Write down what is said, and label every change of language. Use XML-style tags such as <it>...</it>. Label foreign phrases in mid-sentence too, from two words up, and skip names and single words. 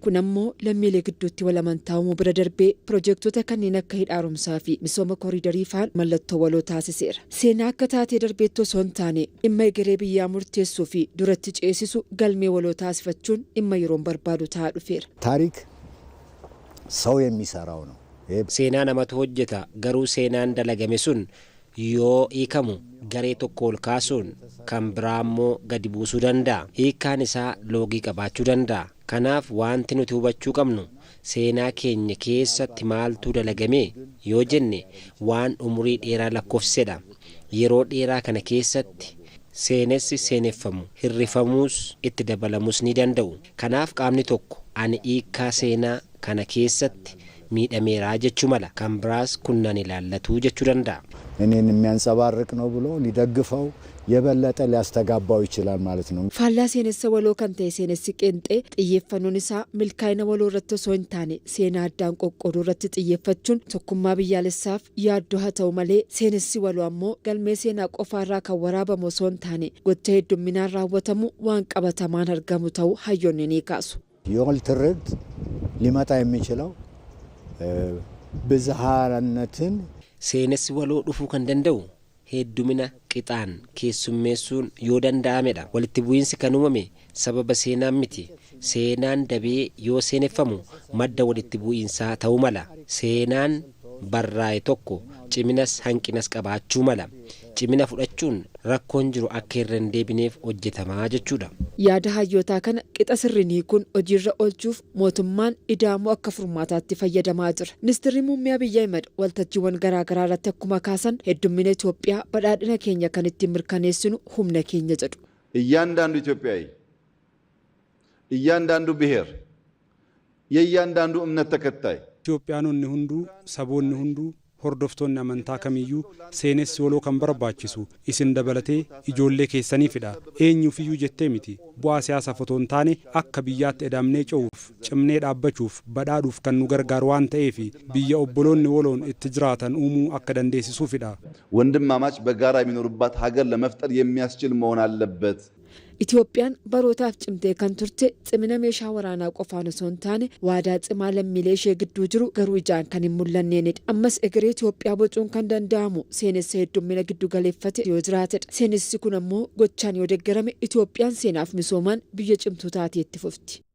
<om>Kun ammoo lammiilee gidduutti walamantaa uumuu bira darbee piroojeektoota kanneen akka hidha haaromsaa fi misooma koriidarii fa'aan mallattoo waloo taasiseera. Seenaa akka taatee darbeetti osoo hin taane dhimma egeree biyyaa murteessuu fi duratti ceesisu galmee waloo taasifachuun dhimma yeroon barbaadu ta'aa dhufeera.</om> <am>ታሪክ ሰው የሚሰራው ነው።</am> <om>Seenaa namatu hojjeta garuu seenaan dalagame sun yoo hiikamu garee tokko ol kaasuun kan biraa immoo gadi buusuu danda'a. Hiikkaan isaa loogii qabaachuu danda'a. Kanaaf wanti nuti hubachuu qabnu seenaa keenya keessatti maaltu dalagame yoo jenne waan umurii dheeraa lakkoofsedha. Yeroo dheeraa kana keessatti seenessi seeneffamu hirrifamuus itti dabalamus ni danda'u. Kanaaf qaamni tokko ani hiikkaa seenaa kana keessatti miidhameeraa jechuu mala kan biraas kunnan ilaallatu jechuu danda'a.</om> <am>እኔን የሚያንጸባርቅ ነው ብሎ ሊደግፈው የበለጠ ሊያስተጋባው ይችላል ማለት ነው። ፋላ ሴነሰ ወሎ ከንተ ሴነስ ቄንጤ ጥየፈኑን ሳ</am> <om>milkaa'ina waloo irratti osoo hin taane seenaa addaan qoqqooduu irratti xiyyeeffachuun tokkummaa biyyaalessaaf yaaddoo haa ta'u malee seenessi waloo ammoo galmee seenaa qofaarraa kan waraabamu osoo hin taane gocha heddumminaan raawwatamu waan qabatamaan argamu ta'uu hayyoonni ni kaasu.</om> <am>የወል ትርክት ሊመጣ የሚችለው ብዝሃነትን</am> <om>Seenessi waloo dhufuu kan danda'u heddumina qixaan keessummeessuun yoo danda'amedha. Walitti bu'iinsi kan uumame sababa seenaan miti. Seenaan dabee yoo seeneffamu madda walitti bu'iinsaa ta'uu mala. Seenaan barraa'e tokko ciminas hanqinas qabaachuu mala. Cimina fudhachuun rakkoon jiru akka irra hin deebineef hojjetamaa jechuudha. Yaada hayyootaa kana qixa sirrii kun hojiirra oolchuuf mootummaan ida'amuu akka furmaataatti fayyadamaa jira. Ministeerri muummee Abiyyi Ahmed waltajjiiwwan garaagaraa irratti akkuma kaasan heddummina Itoophiyaa badhaadhina keenya kan ittiin mirkaneessinu humna keenya jedhu.</om> <am>እያንዳንዱ ኢትዮጵያዊ እያንዳንዱ ብሔር የእያንዳንዱ እምነት ተከታይ</am> <om>ኢትዮጵያኖonni hunduu saboonni hunduu hordoftoonni amantaa kamiyyuu seenessi waloo kan barbaachisu isin dabalatee ijoollee keessaniifidha. Eenyuufiyyuu jettee miti. Bu'aa siyaasaaf otoo hin taane akka biyyaatti edamnee ce'uuf cimnee dhaabbachuuf badhaadhuuf kan nu gargaaru waan ta'eef biyya obboloonni waloon itti jiraatan uumuu akka dandeessisuufidha.</om> <am>ወንድማማች በጋራ የሚኖሩባት ሀገር ለመፍጠር የሚያስችል መሆን አለበት።</am> <om>Itoophiyaan barootaaf cimtee kan turte cimina meeshaa waraanaa qofaan osoo hin taane waadaa cimaa lammiilee ishee gidduu jiru garuu ijaan kan hin mul'anneenidha. Ammas egeree Itoophiyaa bocuun kan danda'amu seenessa heddummina giddu galeeffate yoo jiraatedha. Seenessi kun ammoo gochaan yoo deeggarame Itoophiyaan seenaaf misoomaan biyya cimtuu taatee itti fufti.</om>